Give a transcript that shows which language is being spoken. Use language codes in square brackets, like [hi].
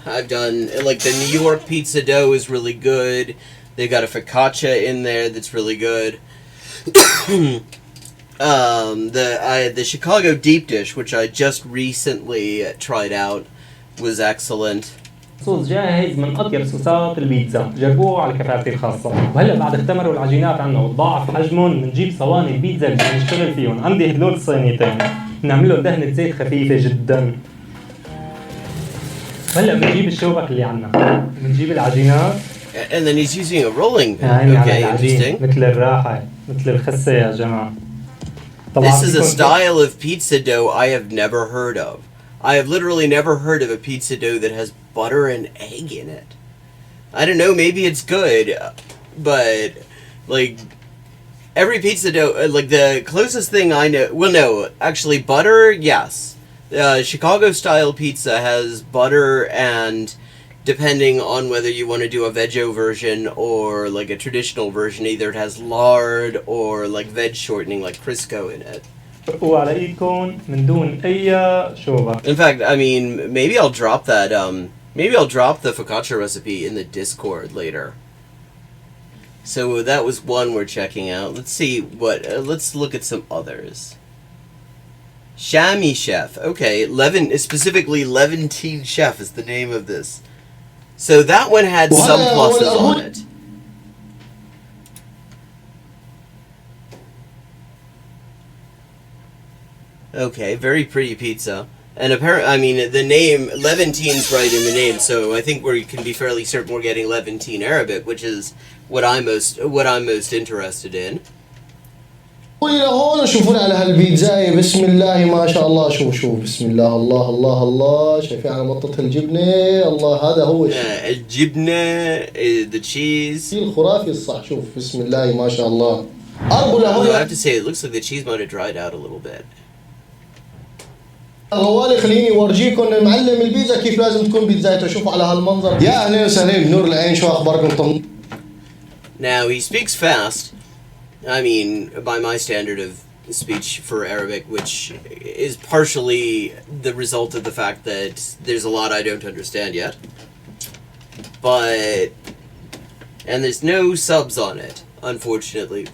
[en] I've done, like, the New York pizza dough is really good. They got a focaccia in there that's really good. The Chicago deep dish, which I just recently tried out, was excellent. [ar] صوص جاهز من أطيب صوصات البيتزا، جربوه على كفاءتي الخاصة. وهلا بعد اختمروا العجينات عنا وتضاعف حجمهم بنجيب صواني البيتزا اللي بنشتغل فيهم. عندي هدول الصينيتين بنعمل لهم دهنة زيت خفيفة جدا. هلا بنجيب الشوبك اللي عنا، بنجيب العجينات. [en] And then he's using a rolling pin. Okay, interesting. [ar] مثل الراحة، مثل الخسة يا جماعة. [en] This is a style of pizza dough I have never heard of. I have literally never heard of a pizza dough that has butter and egg in it. I don't know, maybe it's good, but, like, every pizza dough, like, the closest thing I know, well, no, actually, butter, yes. Chicago-style pizza has butter, and depending on whether you want to do a veggie version or, like, a traditional version, either it has lard or, like, veg shortening, like Crisco in it. [ar] وعلى ايدكم من دون اي شوبة. [en] In fact, I mean, maybe I'll drop that, maybe I'll drop the focaccia recipe in the Discord later. So that was one we're checking out. Let's see what, let's look at some others. Shami Chef. Okay, specifically Levantine Chef is the name of this. So that one had some pluses on it. Okay, very pretty pizza. And apparently, I mean, the name, Levantine's right in the name, so I think we can be fairly certain we're getting Levantine Arabic, which is what I'm most interested in. [ar] هون شوفوا على هالبيتزاية بسم الله ما شاء الله شوف بسم الله الله الله الله شايفين على مطة الجبنة الله هذا هو [en] الجبنة the cheese [ar] الخرافي الصح شوف بسم الله ما شاء الله [en] I have to say it looks like the cheese might have dried out a little bit. [ar] غوالي خليني ورجيكم معلم البيتزا كيف لازم تكون بيتزايته شوفوا على هالمنظر يا أهلا وسهلا بنور العين شو أخباركم [en] Now he speaks fast. I mean, by my standard of speech for Arabic, which is partially the result of the fact that there's a lot I don't understand yet. And there's no subs on it, unfortunately.